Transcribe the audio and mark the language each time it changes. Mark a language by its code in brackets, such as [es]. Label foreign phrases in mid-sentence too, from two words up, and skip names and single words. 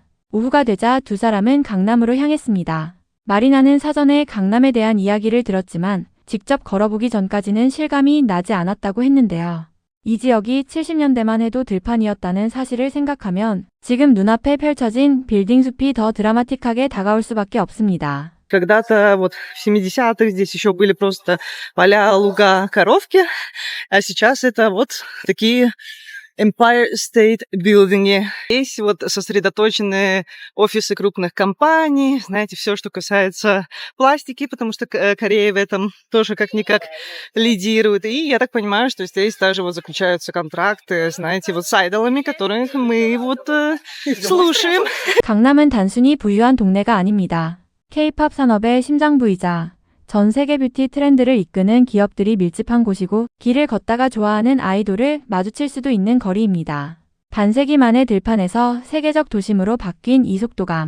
[ko] 오후가 되자 두 사람은 강남으로 향했습니다. 마리나는 사전에 강남에 대한 이야기를 들었지만 직접 걸어보기 전까지는 실감이 나지 않았다고 했는데요. 이 지역이 70년대만 해도 들판이었다는 사실을 생각하면 지금 눈앞에 펼쳐진 빌딩 숲이 더 드라마틱하게 다가올 수밖에 없습니다. [ru] Когда-то вот в 70-х здесь еще были просто поля, луга, коровки, а сейчас это вот такие Empire State Building. Здесь вот сосредоточены офисы крупных компаний, знаете, все, что касается пластики, потому что Корея в этом тоже как-никак лидирует. И я так понимаю, что здесь даже вот заключаются контракты, знаете, вот с айдолами, которых мы вот слушаем. [ko] 강남은 단순히 부유한 동네가 아닙니다. K-팝 산업의 심장부이자 전 세계 뷰티 트렌드를 이끄는 기업들이 밀집한 곳이고 길을 걷다가 좋아하는 아이돌을 마주칠 수도 있는 거리입니다. 반세기 만의 들판에서 세계적 도심으로 바뀐 이 속도감.